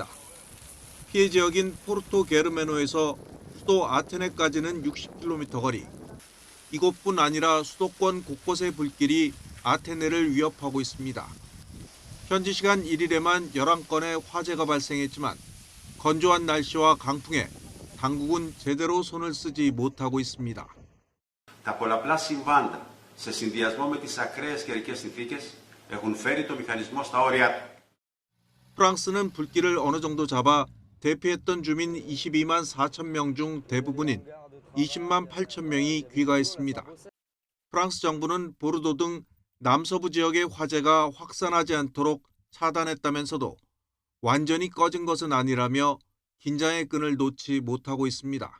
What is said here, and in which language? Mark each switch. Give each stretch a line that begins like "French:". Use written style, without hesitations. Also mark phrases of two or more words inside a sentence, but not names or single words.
Korean: 피해 지역인 포르토 게르메노에서 수도 아테네까지는 60km 거리. 이곳뿐 아니라 수도권 곳곳의 불길이 아테네를 위협하고 있습니다. 현지 시간 1일에만 11건의 화재가 발생했지만 건조한 날씨와 강풍에 당국은 제대로 손을 쓰지 못하고 있습니다.
Greek: Τα πολλαπλά συμβάντα σε συνδυασμό με τις ακραίες καιρικές συνθήκες έχουν φέρει το μηχανισμό στα όρια του.
Korean: 프랑스는 불길을 어느 정도 잡아 대피했던 주민 22만 4천 명 중 대부분인 20만 8천 명이 귀가했습니다. 프랑스 정부는 보르도 등 남서부 지역의 화재가 확산하지 않도록 차단했다면서도 완전히 꺼진 것은 아니라며 긴장의 끈을 놓지 못하고 있습니다.